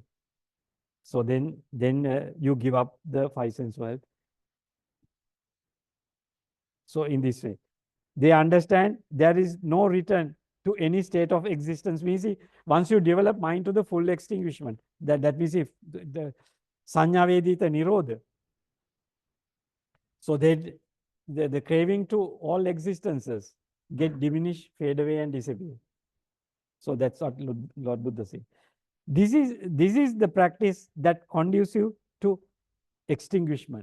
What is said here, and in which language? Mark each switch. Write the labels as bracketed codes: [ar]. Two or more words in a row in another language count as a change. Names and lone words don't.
[en] So then you give up the five sense world. So in this way, they understand there is no return to any state of existence. Means once you develop mind to the full extinguishment, that means if the [pi] sanya vedita nirodha, [en] so the craving to all existences get diminished, fade away, and disappear. So that's what Lord Buddha said. This is the practice that conducive to extinguishment.